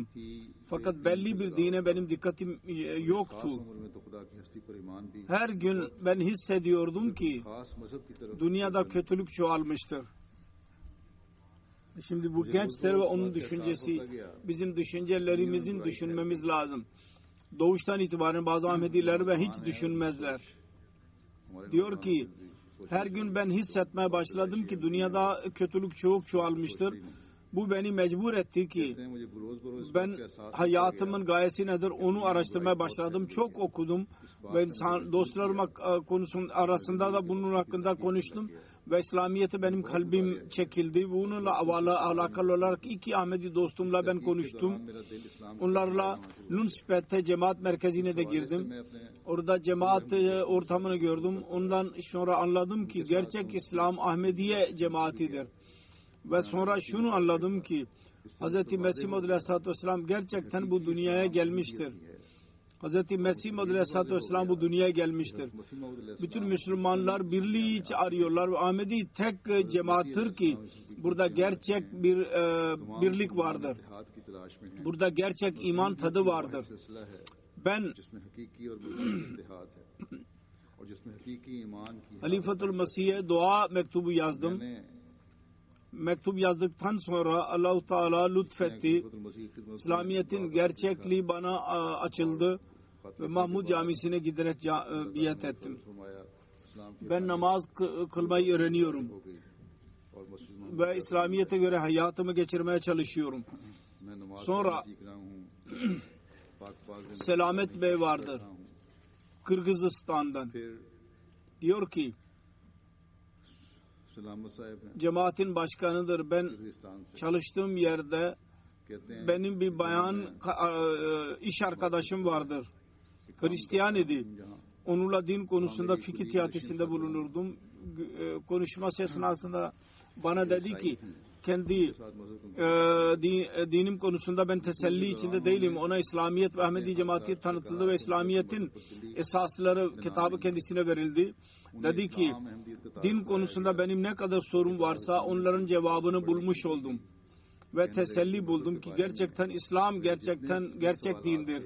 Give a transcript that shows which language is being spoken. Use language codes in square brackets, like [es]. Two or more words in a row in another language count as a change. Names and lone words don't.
[ur] की [tr] Fakat belli bir dine benim dikkatim [ur] खास [tr] yoktu. [ur] عمر میں تو خدا کی ہستی پر ایمان بھی [tr] Her gün ben hissediyordum ki [ur] خاص مذہب کی طرف [tr] dünyada kötülük çoğalmıştır. Şimdi bu gençler ve onun düşüncesi bizim düşüncelerimizin düşünmemiz lazım. Doğuştan itibaren bazı Ahmediler ve hiç düşünmezler. [ur] हमारे [tr] Diyor ki her gün ben hissetmeye başladım ki dünyada kötülük çok çoğalmıştır. Bu beni mecbur etti ki [ur] کہتے ہیں مجھے روز بروز [tr] ben hayatımın gayesi nedir onu araştırmaya başladım. Çok okudum ve insan dostlarıma konusun arasında da bunun hakkında konuştum ve İslamiyet'e benim kalbim çekildi. Bununla alakalı olarak iki Ahmedi dostumla ben konuştum. [ur] میرا دل اسلام [tr] Onlarla Nunspet'te cemaat merkezine de girdim. [ur] میں اپنے [tr] Orada cemaat ortamını gördüm. Ondan sonra anladım ki gerçek İslam Ahmediye cemaatidir. Ve sonra şunu anladım ki Hz. Mesih Maud [ar] عليه الصلاة والسلام [tr] gerçekten bu dünyaya gelmiştir. Hz. Mesih Maud [ar] عليه الصلاة والسلام [tr] bu dünyaya gelmiştir. [ur] مسیح موعود علیہ [tr] Bütün Müslümanlar birliği arıyorlar ve Ahmedi tek cemaattir ki burada gerçek bir birlik vardır. [ur] اتحاد کی تلاش میں ہیں [tr] Burada gerçek iman tadı vardır. [ur] سلسلہ ہے [tr] Ben [ur] جس میں حقیقی اور بنیادی اتحاد ہے اور جس میں حقیقی ایمان کی [tr] Halifatul Mesih'e dua mektubu yazdım. [ur] मैंने [tr] Mektup yazdıktan sonra [ar] الله تعالى [tr] lütfetti. [ur] خلیفۃ المسیح کی خدمت [tr] İslamiyet'in gerçekliği bana açıldı ve Mahmud Camisi'ne giderek biat ettim. [ur] فرمایا اسلام کی [tr] Ben namaz kılmayı öğreniyorum [ur] ہو گئی اور مسجد [tr] ve İslamiyet'e göre hayatımı geçirmeye çalışıyorum. [ur] میں نماز [tr] Sonra [ur] پڑھنا سیکھ رہا ہوں پاک پاک [tr] Selamet Bey vardır Kırgızistan'dan. [ur] फिर [tr] Diyor ki [ur] سلامت صاحب ہیں [tr] cemaatin başkanıdır. Ben [ur] کرغزستان سے [tr] çalıştığım yerde [ur] کہتے ہیں [tr] benim bir bayan iş arkadaşım vardır. Hristiyan idi. [ur] जहाँ [tr] Onunla din konusunda fikir teatisinde bulunurdum. Konuşması esnasında bana dedi ki kendi [ur] ساتھ مذہب [tr] dinim konusunda ben teselli içinde değilim. Ona İslamiyet ve Ahmedi cemaati tanıtıldı ve İslamiyet'in esasları kitabı kendisine verildi. Dedi ki din konusunda benim ne kadar sorum varsa onların cevabını bulmuş oldum. ve teselli buldum ki gerçekten İslam gerçek dindir.